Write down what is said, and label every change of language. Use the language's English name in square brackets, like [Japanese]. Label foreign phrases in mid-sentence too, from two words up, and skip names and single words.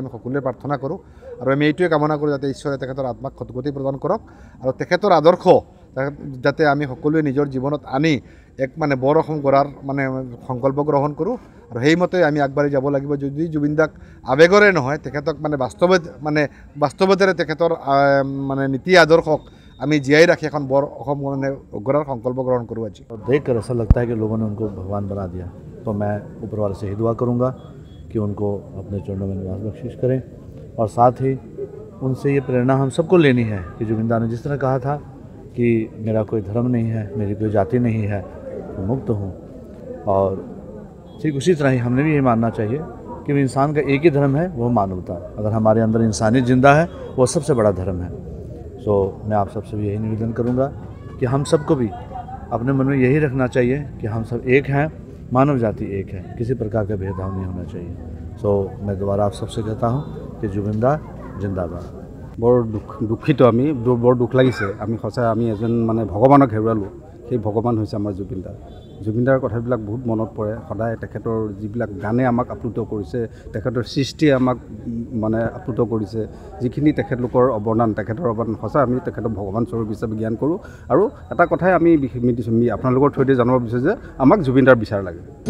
[Assamese] আমি সকলোৱে প্ৰাৰ্থনা কৰোঁ আৰু আমি এইটোৱে কামনা কৰোঁ যাতে ঈশ্বৰে তেখেতৰ আত্মাক সদ্গতি প্ৰদান কৰক আৰু তেখেতৰ আদৰ্শ যাতে আমি সকলোৱে নিজৰ জীৱনত আনি এক মানে বৰ অসম গঢ়াৰ মানে সংকল্প গ্ৰহণ কৰোঁ আৰু সেইমতে আমি আগবাঢ়ি যাব লাগিব যদি জুবিন দাক আৱেগৰে নহয় তেখেতক মানে বাস্তৱতেৰে তেখেতৰ মানে নীতি আদৰ্শক আমি জীয়াই ৰাখি এখন বৰ অসম মানে গঢ়াৰ সংকল্প গ্ৰহণ কৰোঁ আজি [Hindi] देखकर ऐसा लगता है कि लोगों ने उनको भगवान बना दिया तो मैं ऊपर वाले से ही दुआ करूँगा कि उनको अपने चरणों में निवास बख्शिश करें और साथ ही उनसे ये प्रेरणा हम सबको लेनी है कि जुबिंदा ने जिस तरह कहा था कि मेरा कोई धर्म नहीं है मेरी कोई जाति नहीं है तो मुक्त हूँ और ठीक उसी तरह ही हमने भी ये मानना चाहिए कि इंसान का एक ही धर्म है वो मानवता अगर हमारे अंदर इंसानियत जिंदा है वो सबसे बड़ा धर्म है सो मैं आप सबसे भी यही निवेदन करूँगा कि हम सबको भी अपने मन में यही रखना चाहिए कि हम सब एक हैं मानव जाति एक है किसी प्रकार का भेदभाव नहीं होना चाहिए सो मैं दोबारा आप सबसे कहता हूँ कि जुबिंदा जिंदाबाद [Assamese] বৰ দুখিত আমি বৰ দুখ লাগিছে আমি সঁচাই আমি এজন মানে ভগৱানক হেৰুৱালোঁ সেই ভগৱান হৈছে আমাৰ জুবিনদাৰ কথাবিলাক বহুত মনত পৰে সদায় তেখেতৰ যিবিলাক গানে আমাক আপ্লুত কৰিছে তেখেতৰ সৃষ্টিয়ে আমাক মানে আপ্লুত কৰিছে যিখিনি তেখেতলোকৰ অৱদান সঁচা আমি তেখেতক ভগৱান স্বৰূপ হিচাপে জ্ঞান কৰোঁ আৰু এটা কথাই আমি আপোনালোকৰ থ্ৰুদি জানিব বিচাৰোঁ যে আমাক জুবিনদাৰ বিচাৰ লাগে